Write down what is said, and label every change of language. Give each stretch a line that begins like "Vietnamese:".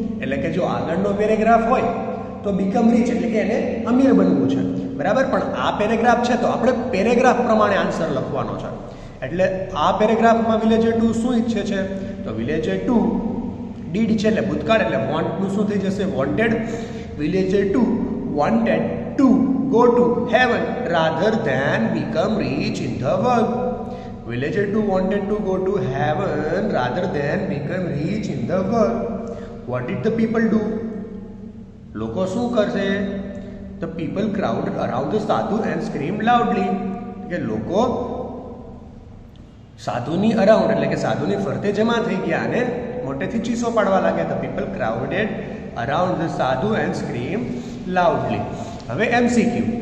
Gujarati: એટલે કે જો આગળનો પેરેગ્રાફ હોય તો બીકમ રીચ એટલે કે એને અમીર બનવું છે. બરાબર, પણ આ પેરેગ્રાફ છે તો આપણે પેરેગ્રાફ પ્રમાણે આન્સર લખવાનો છે. એટલે આ પેરેગ્રાફમાં વિલેજર ટુ શું ઈચ્છે છે? તો વિલેજર ટુ ડીડ છે એટલે ભૂતકાળ, એટલે વોન્ટનું શું થઈ જશે? Wanted.
English: Villager two wanted to go to heaven rather than become rich in the world. Villager 2 wanted to go to heaven rather than become rich in the world. What did the people do?
Gujarati: લોકો શું કરશે?
English: The people crowded around the sadhu and screamed loudly.
Gujarati: કે લોકો સાધુની around એટલે કે સાધુની ફરતે જમા થઈ ગયા અને મોટેથી ચીસો પાડવા લાગ્યા.
English: The people crowded around the sadhu and screamed loudly.
Gujarati: હવે
English: MCQ.